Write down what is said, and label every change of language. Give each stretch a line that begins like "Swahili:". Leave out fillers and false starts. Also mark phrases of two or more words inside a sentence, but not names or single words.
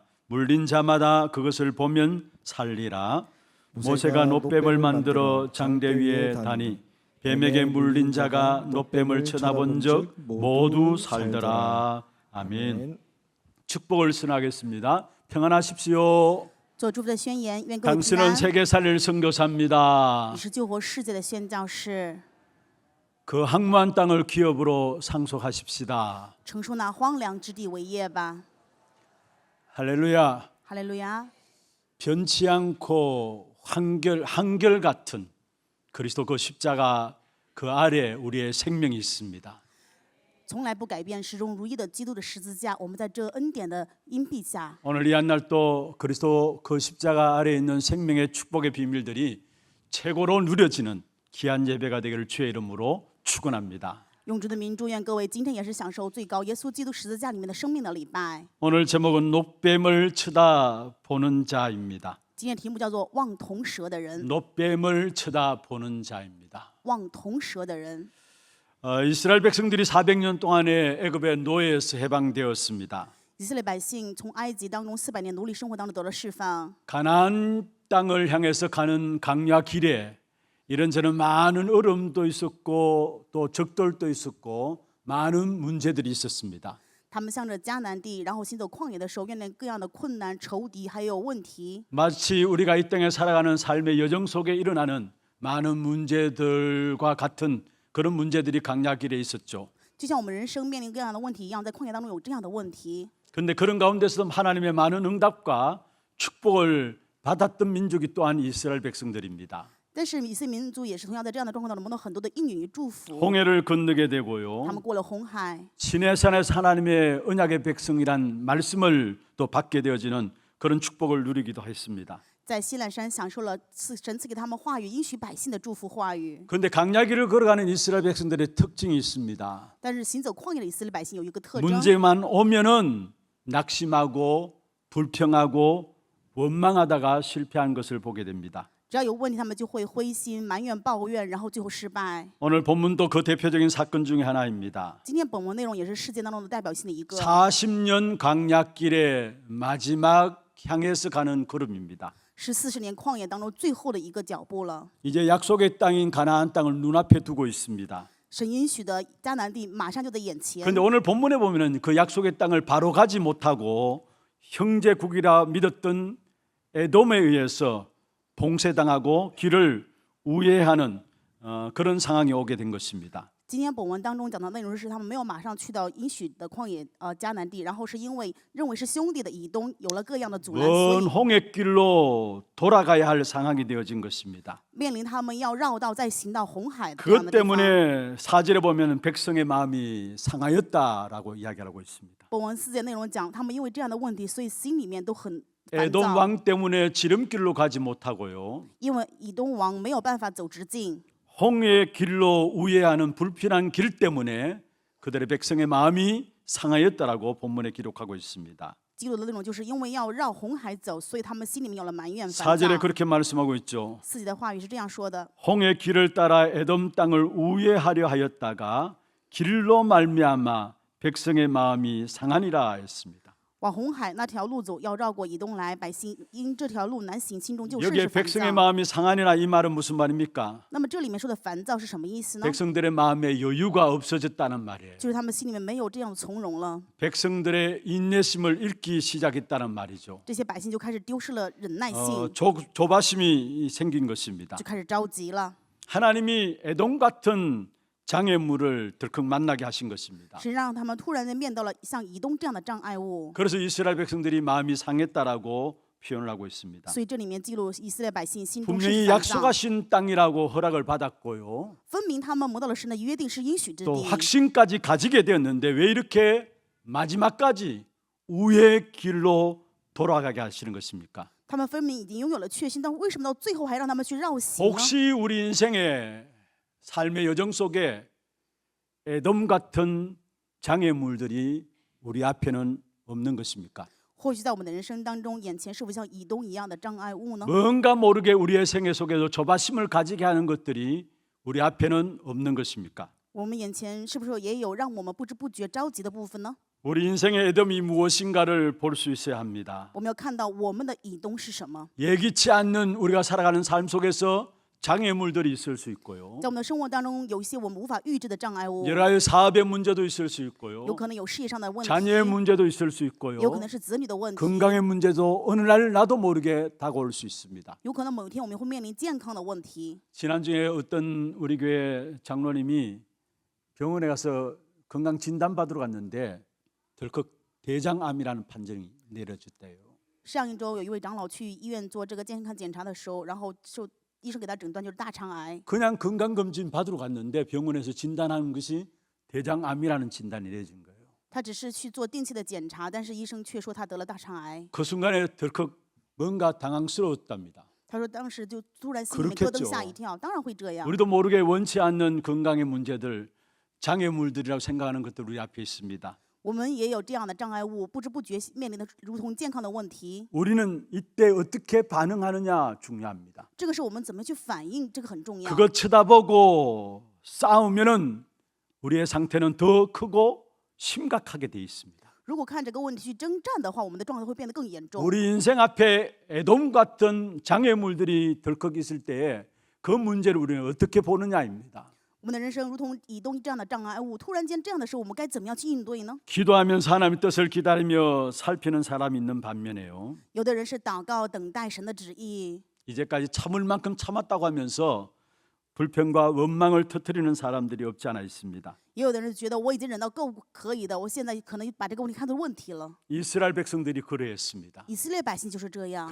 Korean: 물린 자마다 그것을 보면 살리라. 모세가 놋뱀을 만들어 장대 위에 다니 뱀에게 물린 자가 놋뱀을 쳐다본 적 모두 살더라. 아멘. 축복을 선하겠습니다. 평안하십시오.
Chinese: 做祝福的宣言，愿各位平
Korean: 당신은
Chinese: 安。
Korean: 세계 살릴 선교사입니다.
Chinese: 你是救活世界的宣教士，
Korean: 그 황무한 땅을 기업으로 상속하십시다.
Chinese: 承受那荒凉之地为业吧。
Korean: 할렐루야.
Chinese: 哈利路亚！
Korean: 변치 않고 한결 같은 그리스도 그 십자가 그 아래 우리의 생명이 있습니다.
Chinese: 从来不改变、始终如一的基督的十字架，我们在这恩典的荫庇下，
Korean: 오늘 이 한날도 그리스도 그 십자가 아래에 있는 생명의 축복의 비밀들이 최고로 누려지는 귀한 예배가 되기를 주의 이름으로 축원합니다.
Chinese: 用主的名祝愿各位今天也是享受最高耶稣基督十字架里面的生命的礼拜。
Korean: 오늘 제목은 놋뱀을 쳐다보는 자입니다.
Chinese: 今天题目叫做“望铜蛇的人
Korean: 놋뱀을 쳐다보는 자입니다. ”，
Chinese: 望铜蛇的人。
Korean: 이스라엘 백성들이 400년 동안에 애굽의 노예에서 해방되었습니다.
Chinese: 以色列百姓从埃及当中400年奴隶生活当中得了释放，
Korean: 가나안 땅을 향해서 가는 강야 길에 이런저런 많은 얼음도 있었고 또 적돌도 있었고 많은 문제들이 있었습니다.
Chinese: 他们向着迦南地，然后行走旷野的时候，面临各样的困难、仇敌还有问题，
Korean: 마치 우리가 이 땅에 살아가는 삶의 여정 속에 일어나는 많은 문제들과 같은 그런 문제들이 강야 길에 있었죠.
Chinese: 就像我们人生面临各样的问题一样，在旷野当中有这样的问题。
Korean: 그런데 그런 가운데서도 하나님의 많은 응답과 축복을 받았던 민족이 또한 이스라엘 백성들입니다.
Chinese: 但是以色列民族也是同样在这样的状况当中蒙到很多的应允与祝福。
Korean: 홍해를 건너게
Chinese: 他
Korean: 되고요.
Chinese: 们过了红海，
Korean: 시내산에서 하나님의 언약의 백성이란 말씀을 또 받게 되어지는 그런 축복을 누리기도 했습니다.
Chinese: 在西奈山享受了神赐给他们话语，应许百姓的祝福话语。
Korean: 그런데 강야길을 걸어가는 이스라엘 백성들의 특징이 있습니다.
Chinese: 但是行走旷野的以色列百姓有一个特征，
Korean: 문제만 오면은 낙심하고 불평하고 원망하다가 실패한 것을 보게 됩니다.
Chinese: 只要有问题，他们就会灰心、埋怨、抱怨，然后最后失败。
Korean: 오늘 본문도 그 대표적인 사건 중에 하나입니다.
Chinese: 今天本文内容也是事件当中的代表性的一个。
Korean: 40년 강야길의 마지막 향해서 가는 걸음입니다.
Chinese: 是40年旷野当中最后的一个脚步了。
Korean: 이제 약속의 땅인 가나안 땅을 눈앞에 두고 있습니다.
Chinese: 神应许的迦南地马上就在眼前。
Korean: 그런데 오늘 본문에 보면은 그 약속의 땅을 바로 가지 못하고 형제국이라 믿었던 에돔에 의해서 봉쇄당하고 길을 우회하는 그런 상황이 오게 된 것입니다.
Chinese: 今天本文当中讲的内容是，他们没有马上去到应许的旷野迦南地，然后是因为认为是兄弟的以东有了各样的阻拦，所
Korean: 먼
Chinese: 以
Korean: 홍해길로 돌아가야 할 상황이 되어진 것입니다.
Chinese: 面临他们要绕道再行到红海的这样
Korean: 그것
Chinese: 的地方。
Korean: 때문에 4절에 보면 백성의 마음이 상하였다라고 이야기하고 있습니다.
Chinese: 本文4节内容讲，他们因为这样的问题，所以心里面都很烦
Korean: 에돔
Chinese: 躁，
Korean: 왕 때문에 지름길로 가지 못하고요.
Chinese: 因为以东王没有办法走直径。
Korean: 홍해의 길로 우회하는 불편한 길 때문에 그들의 백성의 마음이 상하였다라고 본문에 기록하고 있습니다.
Chinese: 记录的内容就是因为要绕红海走，所以他们心里面有了埋怨、烦
Korean: 4절에
Chinese: 躁。
Korean: 그렇게 말씀하고 있죠.
Chinese: 4节的话语是这样说的：
Korean: 홍해 길을 따라 에돔 땅을 우회하려 하였다가 길로 말미암아 백성의 마음이 상하니라 했습니다.
Chinese: 往红海那条路走，要绕过以东来，百姓因这条路难行，心中就甚
Korean: 여기에
Chinese: 是烦
Korean: 백성의
Chinese: 躁。
Korean: 마음이 상하니라 이 말은 무슨 말입니까?
Chinese: 那么这里面说的烦躁是什么意思呢？
Korean: 백성들의 마음에 여유가 없어졌다는 말이에요.
Chinese: 就是他们心里面没有这样的从容了，
Korean: 백성들의 인내심을 잃기 시작했다는 말이죠.
Chinese: 这些百姓就开始丢失了忍耐性，
Korean: 조바심이 생긴 것입니다.
Chinese: 就开始着急了。
Korean: 하나님이 에돔 같은 장애물을 덜컥 만나게 하신 것입니다.
Chinese: 是让他们突然间面到了像以东这样的障碍物，
Korean: 그래서 이스라엘 백성들이 마음이 상했다라고 표현을 하고 있습니다.
Chinese: 所以这里面记录以色列百姓心中是
Korean: 분명히
Chinese: 烦躁，
Korean: 약속하신 땅이라고 허락을 받았고요.
Chinese: 分明他们蒙到了神的约定是应许之
Korean: 또
Chinese: 地，
Korean: 확신까지 가지게 되었는데 왜 이렇게 마지막까지 우회의 길로 돌아가게 하시는 것입니까?
Chinese: 他们分明已经拥有了确信，但为什么到最后还让他们去绕行呢？
Korean: 혹시 우리 인생의 삶의 여정 속에 에돔 같은 장애물들이 우리 앞에는 없는 것입니까?
Chinese: 或许在我们的人生当中，眼前是否像以东一样的障碍物呢？
Korean: 뭔가 모르게 우리의 생애 속에도 조바심을 가지게 하는 것들이 우리 앞에는 없는 것입니까?
Chinese: 我们眼前是不是也有让我们不知不觉着急的部分呢？
Korean: 우리 인생의 에돔이 무엇인가를 볼 수 있어야 합니다.
Chinese: 我们要看到我们的以东是什么。
Korean: 예기치 않는 우리가 살아가는 삶 속에서 장애물들이 있을 수 있고요.
Chinese: 在我们的生活当中，有一些我们无法预知的障碍物，
Korean: 여러 가지 사업의 문제도 있을 수 있고요.
Chinese: 有可能有事业上的问题，
Korean: 자녀의 문제도 있을 수 있고요.
Chinese: 有可能是子女的问题，
Korean: 건강의 문제도 어느 날 나도 모르게 다가올 수 있습니다.
Chinese: 有可能某一天我们会面临健康的问题。
Korean: 지난주에 어떤 우리 교회 장로님이 병원에 가서 건강 진단 받으러 갔는데 덜컥 대장암이라는 판정이 내려졌대요.
Chinese: 上一周有一位长老去医院做这个健康检查的时候，然后医生给他诊断就是大肠癌。
Korean: 그냥 건강검진 받으러 갔는데 병원에서 진단하는 것이 대장암이라는 진단이 내려진 거예요.
Chinese: 他只是去做定期的检查，但是医生却说他得了大肠癌。
Korean: 그 순간에 덜컥 뭔가 당황스러웠답니다.
Chinese: 他说当时就突然心里面咯噔吓一跳，当然会这样。
Korean: 우리도 모르게 원치 않는 건강의 문제들, 장애물들이라고 생각하는 것들 우리 앞에 있습니다.
Chinese: 我们也有这样的障碍物，不知不觉面临的如同健康的问题。
Korean: 우리는 이때 어떻게 반응하느냐 중요합니다.
Chinese: 这个是我们怎么去反应，这个很重要。
Korean: 그거 쳐다보고 싸우면은 우리의 상태는 더 크고 심각하게 돼 있습니다.
Chinese: 如果看这个问题去征战的话，我们的状态会变得更严重。
Korean: 우리 인생 앞에 에돔 같은 장애물들이 덜컥 있을 때에 그 문제를 우리는 어떻게 보느냐입니다.
Chinese: 我们的人生如同以东这样的障碍物，突然间这样的时候，我们该怎么样去应对呢？
Korean: 기도하면서 하나님의 뜻을 기다리며 살피는 사람이 있는 반면에요.
Chinese: 有的人是祷告等待神的旨意，
Korean: 이제까지 참을 만큼 참았다고 하면서 불평과 원망을 터뜨리는 사람들이 없지 않아 있습니다.
Chinese: 也有的人觉得我已经忍到够可以的，我现在可能把这个问题看作问题了。
Korean: 이스라엘 백성들이 그러했습니다.
Chinese: 以色列百姓就是这样。